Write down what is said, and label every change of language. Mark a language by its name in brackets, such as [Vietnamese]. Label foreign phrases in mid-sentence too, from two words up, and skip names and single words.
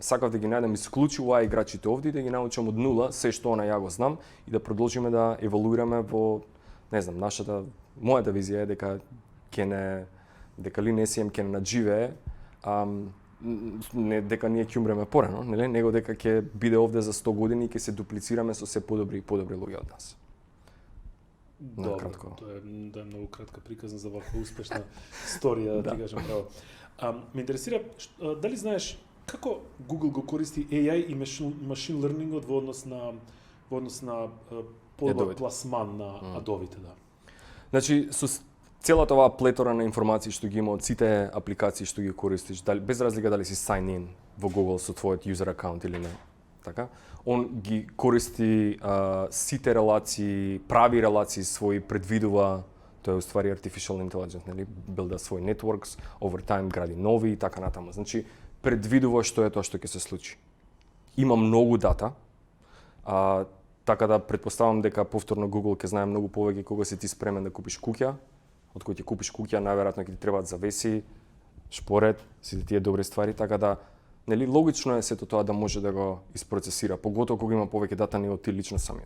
[Macedonian] Сакав да ги најдам исклучиво играчите овде и да ги научам од нула се што ја го знам и да продолжиме да еволуираме во, не знам, мојата визија е дека дека LeanSEM ќе надживее, не дека ние ќе умреме порано, нели, него дека ќе биде овде за 100 години и ќе се дуплицираме со се подобри и подобри луѓе од нас. Добро, тоа е многу кратка приказна за ваква успешна сторија, да ти кажам право. Ме интересира, дали знаеш како Google го користи AI и [English] machine learningот [Macedonian] во однос на подобар пласман на адовите, да? Значи, со целата оваа плетора на информации што ги има од сите апликации што ги користиш, без разлика дали си [English] sign in [Macedonian] во Google со твојот user акаунт или не, така? Он ги користи сите релации, прави релации своји, предвидува, тоа е уствари [English] artificial intelligence, [Macedonian] нели, билда свој networks, [English] over time [Macedonian] гради нови и така натаму. Значи, предвидува што е тоа што ќе се случи. Има многу дата, така да претпоставам дека повторно Google ќе знае многу повеќе кога си ти спремен да купиш куќа, од кој ќе купиш куќа, најверојатно ќе ти требаат завеси, шпоред, сите тие добри ствари, така да нели логично е сето тоа да може да го isпроцесира, поготово кога има повеќе дата него ти лично самиот.